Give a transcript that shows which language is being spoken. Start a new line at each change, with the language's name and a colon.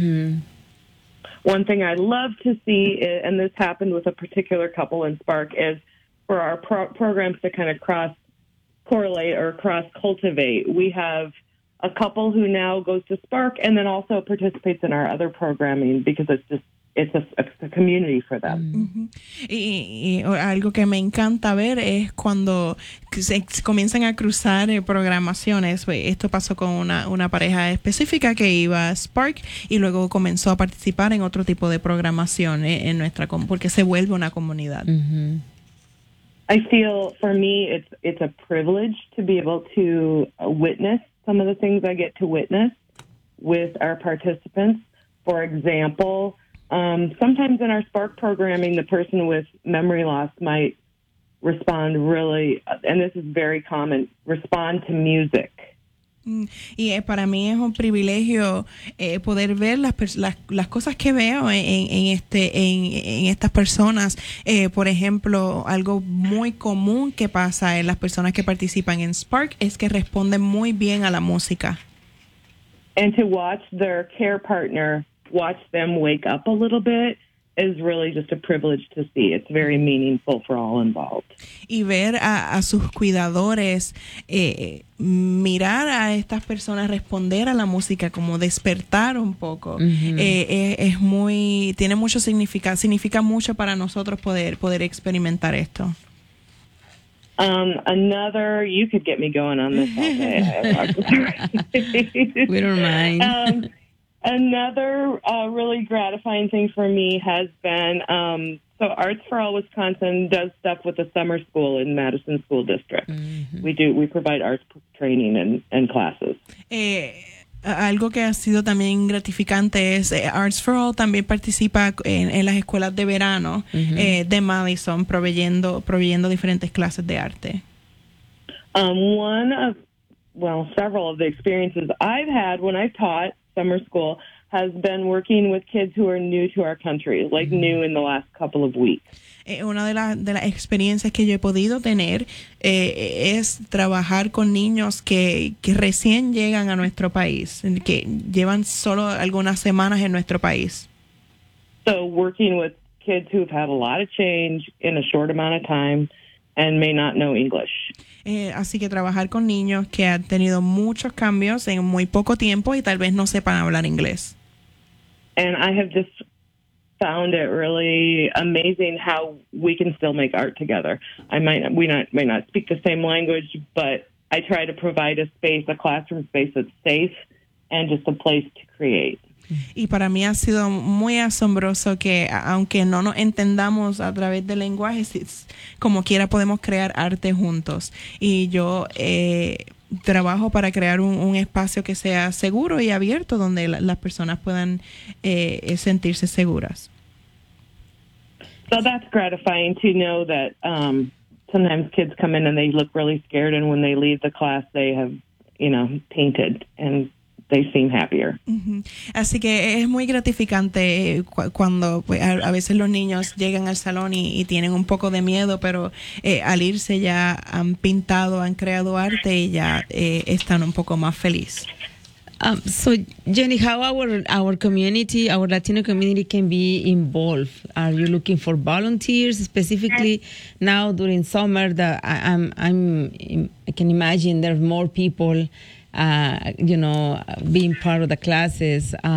English: Mm-hmm. One thing I love to see, and this happened with a particular couple in Spark, is for our programs to kind of cross-correlate or cross-cultivate. We have a couple who now goes to Spark and then also participates in our other programming because it's a community for them. Mm-hmm.
Spanish: Y algo que me encanta ver es cuando se comienzan a cruzar programaciones. Esto pasó con una pareja específica que iba a Spark y luego comenzó a participar en otro tipo de programación en nuestra porque se vuelve una comunidad. Mm-hmm.
English: I feel for me it's a privilege to be able to witness some of the things I get to witness with our participants. For example, sometimes in our SPARK programming, the person with memory loss might respond really, and this is very common, respond to music.
Spanish: Y para mí es un privilegio poder ver las cosas que veo en estas personas. Por ejemplo, algo muy común que pasa en las personas que participan en Spark es que responden muy bien a la música.
English: And to watch their care partner watch them wake up a little bit is really just a privilege to see. It's very meaningful for all involved.
Spanish: Y ver a sus cuidadores mirar a estas personas responder a la música como despertar un poco. Mm-hmm. Es muy tiene mucho significa mucho para nosotros poder experimentar esto.
English: Another, you could get me going on this all day. We don't mind. Another really gratifying thing for me has been, so Arts for All Wisconsin does stuff with the summer school in Madison School District. Mm-hmm. We provide arts training and classes.
Spanish: Algo que ha sido también gratificante es Arts for All también participa en las escuelas de verano. Mm-hmm. De Madison, proveyendo diferentes clases de arte.
English: Several of the experiences I've had when I've taught summer school has been working with kids who are new to our country, like mm-hmm. new in the last couple of weeks.
Spanish: Una de las experiencias que yo he podido tener es trabajar con niños que recién llegan a nuestro país, que llevan solo algunas semanas en nuestro país.
English: So working with kids who've had a lot of change in a short amount of time and may not know English.
Spanish: Así que trabajar con niños que han tenido muchos cambios en muy poco tiempo y tal vez no sepan hablar inglés.
English: And I have just found it really amazing how we can still make art together. We might not speak the same language, but I try to provide a space, a classroom space that's safe and just a place to create.
Spanish: Y para mí ha sido muy asombroso que aunque no nos entendamos a través de lenguajes, como quiera podemos crear arte juntos. Y yo trabajo para crear un espacio que sea seguro y abierto donde las personas puedan sentirse seguras.
English: So that's gratifying to know that sometimes kids come in and they look really scared and when they leave the class they have, you know, painted and they seem happier. Mm-hmm.
Spanish: Así que es muy gratificante cuando a veces los niños llegan al salón y tienen un poco de miedo, pero al irse ya han pintado, han creado arte y ya están un poco más feliz.
English: So Jenny, how our community, our Latino community can be involved? Are you looking for volunteers specifically now during summer? I can imagine there are more people, you know, being part of the classes.